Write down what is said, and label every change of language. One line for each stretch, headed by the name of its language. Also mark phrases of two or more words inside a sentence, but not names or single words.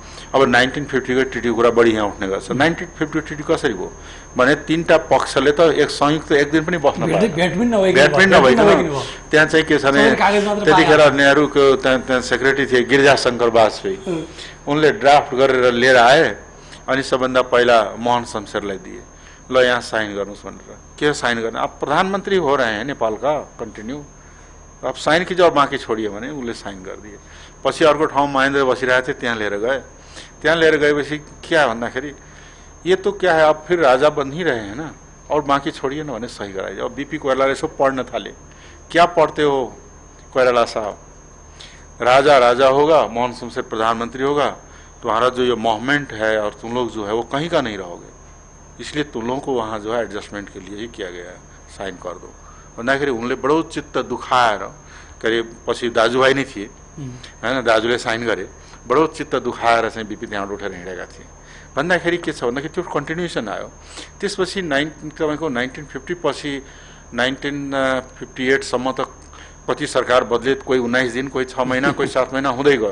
Nepali: अब 1950 को ट्रिटी कुरा बढी यहाँ उठ्ने गर्छ। 1950 ट्रिटी कसरी भयो भने तीनटा पक्षले त एक संयुक्त एक दिन पनि बस्न पाएन, भेटबिन नभइकन त्यहाँ चाहिँ के छ भने त्यतिखेर नेहरूको त्यहाँ सेक्रेटरी थिए गिरिजाशङ्कर वाजपेयी, उनले ड्राफ्ट गरेर लिएर आए अनि सबभन्दा पहिला मोहन शमशेरलाई दिए, ल यहाँ साइन गर्नुहोस् भनेर। के साइन गर्ने?
Hindi: अब प्रधानमन्त्री हो रहे हैं नेपाल का
Nepali: कन्टिन्यू, अब साइन की जब बाँकी छोडियो भने उसले साइन गरिदिए। पछि अर्को ठाउँ महेन्द्र बसिरहेको थियो, त्यहाँ लिएर गए। त्यहाँ लिएर गएपछि क्या भन्दाखेरि
Hindi: ये तो क्या है, अब फिर राजा बन ही रहे हैं ना और बाँकी छोड़िए न
Nepali: भने सही कराइए। अब बीपी कोइरालाले यसो पढ्न थाले,
Hindi: क्या पढ़ते हो कोइराला साहब, राजा राजा होगा, मोहन शमशेर प्रधानमंत्री होगा, तुम्हारा जो ये मूवमेंट है और तुम लोग जो है वो कहीं का नहीं रहोगे, इसलिए तुम लोगों को वहाँ जो है एडजस्टमेंट के लिए ही किया गया है, साइन कर दो
Nepali: भन्दाखेरि उनले बडो चित्त दुखाएर
Hindi: करे।
Nepali: पछि दाजुभाइ नै थिए हैन, दाजुले साइन गरे, बडो चित्त दुखाएर चाहिँ बीपी त्यहाँबाट उठेर हिँडेका थिए। भन्दाखेरि के छ भन्दाखेरि त्यो कन्टिन्युएसन आयो। त्यसपछि तपाईँको 1950 पछि 1958 सम्म त कति सरकार बदले, कोही 19 दिन, कोही 6 महिना, कोही 7 महिना हुँदै गयो।